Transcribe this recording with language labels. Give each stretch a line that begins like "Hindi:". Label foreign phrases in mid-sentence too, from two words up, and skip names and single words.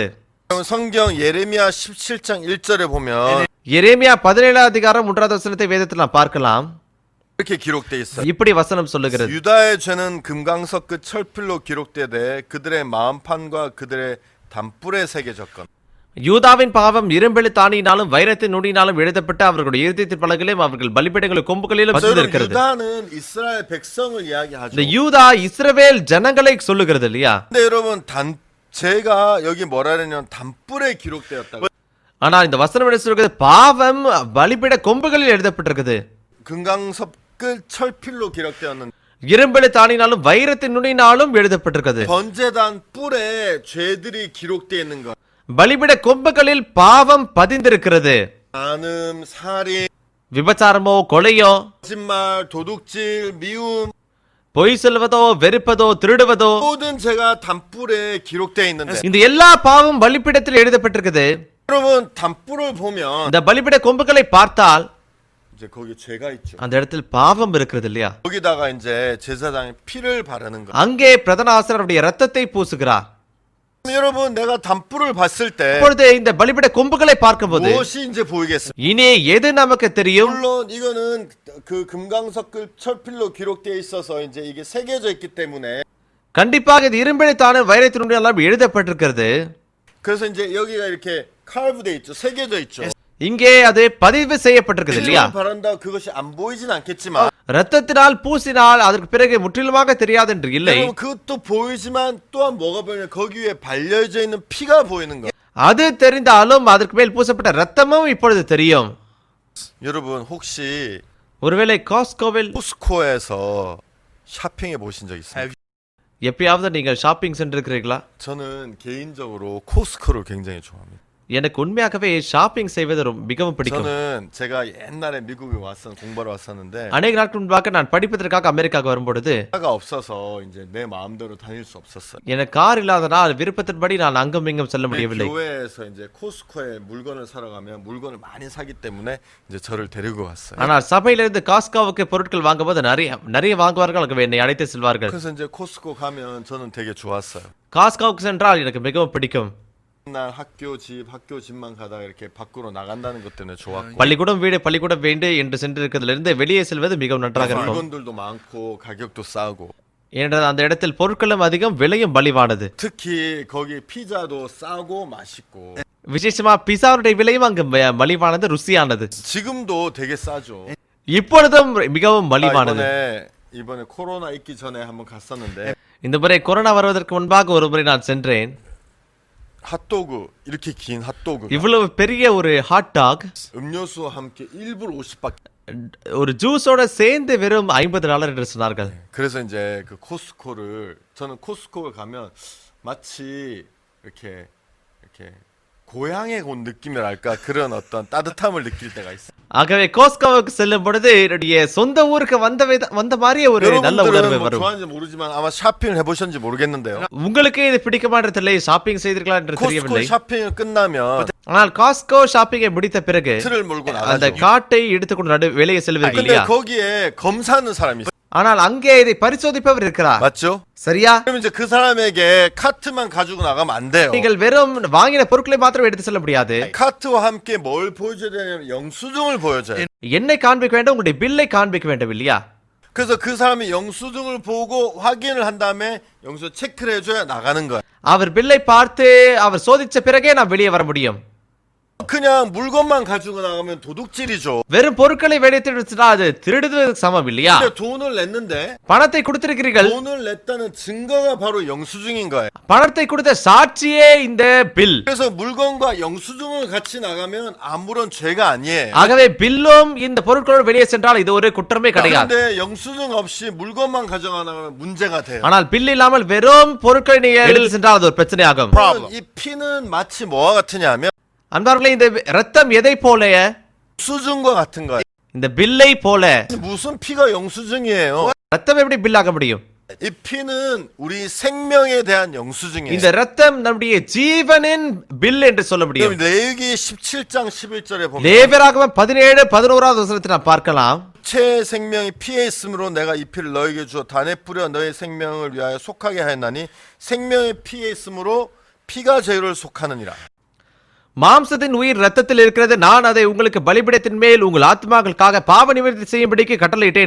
Korean: 성경 예레미야 17장 1절에 보면
Tamil: எரேமியா 17 அதிகாரம் 1வது வசனத்தை வேதத்தில் நாம் பார்க்கலாம்.
Korean: 이렇게 기록돼 있어요.
Tamil: இப்படி வசனம் சொல்லுகிறது,
Korean: 유다의 죄는 금강석 끝 철필로 기록되되 그들의 마음판과 그들의 단뿔에 새겨졌건.
Tamil: யூதாவின் பாவம் இரும்பெழு தானியினாலும் வைரத்தின் நுனியினாலும் எழுதப்பட்டு அவர்களுடைய இருதயத்தின் பலகையிலும் அவர்கள் பலிபீடங்களின் கொம்புகளிலும் பதிந்திருக்கிறது.
Korean: 유다는 이스라엘 백성을 이야기하죠.
Tamil: இந்த யூதா இஸ்ரவேல் ஜனங்களை சொல்லுகிறது இல்லையா?
Korean: 근데 여러분 제가 여기 뭐라 그러냐면 단뿔에 기록되었다고.
Tamil: ஆனா இந்த வசனம் என்ன சொல்கிறது? பாவம் பலிபீட கொம்புகளில் எழுதப்பட்டிருக்குது.
Korean: 금강석 끝 철필로 기록되었는데
Tamil: இரும்பெழு தானியினாலும் வைரத்தின் நுனியினாலும் எழுதப்பட்டிருக்கிறது.
Korean: 번제단 뿔에 죄들이 기록되어 있는 것.
Tamil: பலிபீட கொம்புகளில் பாவம் பதிந்திருக்கிறது.
Korean: 간음, 살인,
Tamil: விபச்சாரமோ கொலையோ
Korean: 거짓말, 도둑질, 미움
Tamil: பொய் சொல்வதோ வெறுப்பதோ திருடுவதோ
Korean: 모든 죄가 단뿔에 기록되어 있는데
Tamil: இந்த எல்லா பாவம் பலிபீடத்தில் எழுதப்பட்டிருக்குது.
Korean: 여러분 단뿔을 보면
Tamil: இந்த பலிபீட கொம்புகளை பார்த்தால்
Korean: 이제 거기 죄가 있죠.
Tamil: அந்த இடத்தில் பாவம் இருக்கிறது இல்லையா?
Korean: 거기다가 이제 제사장이 피를 바르는 거.
Tamil: அங்கே பிரதான ஆசாரியருடைய ரத்தத்தை பூசுகிறார்.
Korean: 여러분 내가 단뿔을 봤을 때
Tamil: இப்பொழுது இந்த பலிபீட கொம்புகளை பார்க்கும்போது
Korean: 무엇이 이제 보이겠습니까?
Tamil: இனி எது நமக்கு தெரியும்?
Korean: 물론 이거는 그 금강석 끝 철필로 기록되어 있어서 이제 이게 새겨져 있기 때문에
Tamil: கண்டிப்பாக இது இரும்பெழுத்தான வைரத்தினுடைய எழுதப்பட்டிருக்கிறது.
Korean: 그래서 이제 여기가 이렇게 칼브돼 있죠. 새겨져 있죠.
Tamil: இங்கே அது பதிவு செய்யப்பட்டிருக்கிறது இல்லையா?
Korean: 피를 바른다 그것이 안 보이진 않겠지만
Tamil: ரத்தத்தினால் பூசினால் அதற்கு பிறகு முற்றிலுமாக தெரியாது என்று இல்லை.
Korean: 여러분 그것도 보이지만 또한 뭐가 보이냐 거기 위에 발려져 있는 피가 보이는 거.
Tamil: அது தெரிந்தாலும் அதற்கு மேல் பூசப்பட்ட ரத்தமும் இப்பொழுது தெரியும்.
Korean: 여러분 혹시
Tamil: ஒருவேளை காஸ்கோவில்
Korean: 코스코에서 샤핑해 보신 적 있어요?
Tamil: எப்பயாவது நீங்கள் ஷாப்பிங் சென்றிருக்கிறீர்களா?
Korean: 저는 개인적으로 코스코를 굉장히 좋아합니다.
Tamil: எனக்கு உண்மையாகவே ஷாப்பிங் செய்வது மிகவும் பிடிக்கும்.
Korean: 저는 제가 옛날에 미국에 공부하러 왔었는데
Tamil: அநேக நாட்கள் முன்பாக நான் படிப்பதற்காக அமெரிக்காவுக்கு வரும்பொழுது
Korean: 차가 없어서 이제 내 마음대로 다닐 수 없었어요.
Tamil: எனக்கு கார் இல்லாதனால் விருப்பத்தின்படி நான் அங்கும் இங்கும் செல்ல முடியவில்லை.
Korean: 교회에서 이제 코스코에 물건을 사러 가면 물건을 많이 사기 때문에 இ제 저를 데리고 갔어요.
Tamil: ஆனால் சபையிலிருந்து காஸ்கோவுக்கு பொருட்கள் வாங்கும்போது நிறைய வாங்குவார்கள், என்னை அழைத்து செல்வார்கள்.
Korean: 그래서 이제 코스코 가면 저는 되게 좋았어요.
Tamil: காஸ்கோவுக்கு சென்றால் எனக்கு மிகவும் பிடிக்கும்.
Korean: 맨날 학교 집만 가다가 이렇게 밖으로 나간다는 것 때문에 좋았고
Tamil: பள்ளிக்கூடம் வீடு பள்ளிக்கூடம் வீடு என்று சென்றிருக்கிறதிலிருந்து வெளியே செல்வது மிகவும் நன்றாக இருக்கும்.
Korean: 물건들도 많고 가격도 싸고
Tamil: ஏனென்றால் அந்த இடத்தில் பொருட்களும் அதிகம் விலையும் மலிவானது.
Korean: 특히 거기 피자도 싸고 맛있고
Tamil: விசேஷமா பிசாவுடைய விலையும் அங்கு மலிவானது, ருசியானது.
Korean: 지금도 되게 싸죠.
Tamil: இப்பொழுதும் மிகவும் மலிவானது.
Korean: 이번에 코로나 있기 전에 한번 갔었는데
Tamil: இந்த முறை கொரோனா வருவதற்கு முன்பாக ஒரு முறை நான் சென்றேன்.
Korean: 핫도그 이렇게 긴 핫도그
Tamil: இவ்வளவு பெரிய ஒரு ஹாட் டாக்
Korean: 음료수와 함께 1불 50밖에
Tamil: ஒரு ஜூஸோட சேர்ந்து வெறும் $50 என்று சொன்னார்கள்.
Korean: 그래서 이제 그 저는 코스코를 가면 마치 이렇게 고향에 온 느낌이랄까 그런 어떤 따뜻함을 느낄 때가 있어요.
Tamil: ஆகவே கோஸ்கோவுக்கு செல்லும் பொழுது என்னுடைய சொந்த ஊருக்கு வந்த மாதிரியே ஒரு நல்ல உணர்வு
Korean: 여러분들은 뭐
Tamil: வரும்.
Korean: 좋아하는지 모르지만 아마 샤핑을 해보셨는지 모르겠는데요.
Tamil: உங்களுக்கு இது பிடிக்குமா என்று தெரியல, ஷாப்பிங் செய்தீர்களா என்று
Korean: 코스코
Tamil: தெரியவில்லை.
Korean: 샤핑을 끝나면
Tamil: ஆனால் காஸ்கோ ஷாப்பிங்கை முடித்த பிறகு
Korean: 틀을 몰고
Tamil: அந்த
Korean: 나가죠.
Tamil: காட்டை எடுத்துக்கொண்டு வெளியே செல்வீர்கள்
Korean: 근데
Tamil: இல்லையா?
Korean: 거기에 검사하는 사람이 있어요.
Tamil: ஆனால் அங்கே இதை பரிசோதிப்பவர் இருக்கிறார்.
Korean: 맞죠?
Tamil: சரியா?
Korean: 그럼 이제 그 사람에게 카트만 가지고 나가면 안 돼요.
Tamil: நீங்கள் வெறும் வாங்கின பொருட்களை மாத்திரம் எடுத்து செல்ல முடியாது.
Korean: 카트와 함께 뭘 보여줘야 되냐면 영수증을 보여줘요.
Tamil: என்னை காண்பிக்க வேண்டும், உங்களுடைய பில்லை காண்பிக்க வேண்டும் இல்லையா?
Korean: 그래서 그 사람이 영수증을 보고 확인을 한 다음에 영수 체크를 해줘야 나가는 거야.
Tamil: அவர் பில்லை பார்த்து அவர் சோதிச்ச பிறகே நான் வெளியே வர முடியும்.
Korean: 그냥 물건만 가지고 나가면 도둑질이죠.
Tamil: வெறும் பொருட்களை வெளியிட்டு அது திருடுவதற்கு சமம் இல்லையா?
Korean: 근데 돈을 냈는데
Tamil: பணத்தை கொடுத்திருக்கிறீர்கள்.
Korean: 돈을 냈다는 증거가 바로 영수증인 거예요.
Tamil: பணத்தை கொடுத்த சாட்சியே இந்த பில்.
Korean: 그래서 물건과 영수증을 같이 나가면 아무런 죄가 아니에요.
Tamil: ஆகவே பில்லும் இந்த பொருட்களோடு வெளியே சென்றால் இது ஒரு குற்றமே கிடையாது.
Korean: 그런데 영수증 없이 물건만 가져가면 문제가 돼요.
Tamil: ஆனால் பில் இல்லாமல் வெறும் பொருட்களை நீங்கள் எடுத்து சென்றால் அது ஒரு பிரச்சனையாகும்.
Korean: 이 피는 마치 뭐와 같으냐면
Tamil: அன்பார்களே, இந்த ரத்தம் எதை போல?
Korean: 영수증과 같은 거예요.
Tamil: இந்த பில்லை போல.
Korean: 무슨 피가 영수증이에요?
Tamil: ரத்தம் எப்படி பில்லாக முடியும்?
Korean: 이 피는 우리 생명에 대한 영수증이에요.
Tamil: இந்த ரத்தம் நம்முடைய ஜீவனின் பில் என்று சொல்ல முடியும்.
Korean: 그럼 레위기 17장 11절에 보면
Tamil: லேவியராகமம் 17:11வது வசனத்தை நாம் பார்க்கலாம்.
Korean: 체 생명이 피에 있으므로 내가 이 피를 너에게 주어 단에 뿌려 너의 생명을 위하여 속하게 하였나니 생명의 피에 있으므로 피가 제를 속하느니라.
Tamil: மாம்சத்தின் உயிர் ரத்தத்தில் இருக்கிறது, நான் அதை உங்களுக்கு பலிபீடத்தின் மேல் உங்கள் ஆத்மாக்களுக்காக பாவ நிவர்த்தி செய்யும்படிக்கு கட்டளையிட்டேன்.